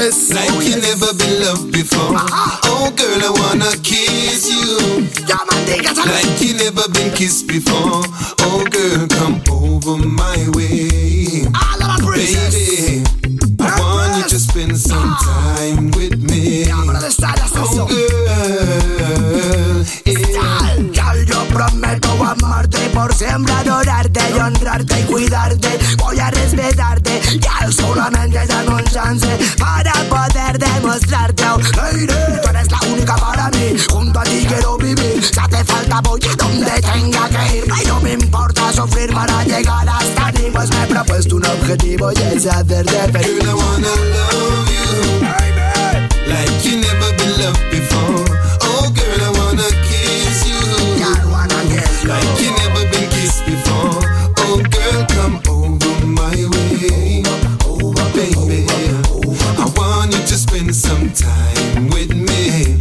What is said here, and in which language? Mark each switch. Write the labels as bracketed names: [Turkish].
[English] Like you never been loved before. Oh girl, I wanna kiss you. Like you never been kissed before. Oh girl, come over my way. Baby, I want you to spend some time with me. Oh girl, [Spanish] yo prometo amarte por siempre, adorarte y honrarte y cuidarte. Voy a respetarte, ya solamente dame un chance para poder demostrarte. Hey, tú eres la única para mí, junto a ti quiero vivir. Si hace falta voy a donde tenga que ir. Ay, no me importa sufrir para llegar hasta ti, pues me he propuesto un objetivo y es hacerte feliz. [English] Girl, I wanna love you, baby, like you never been loved before. Oh girl, I wanna kiss you, girl, I wanna kiss you, like you never been kissed before. Oh girl, come over my way, over, baby, over. I want you to spend some time with me.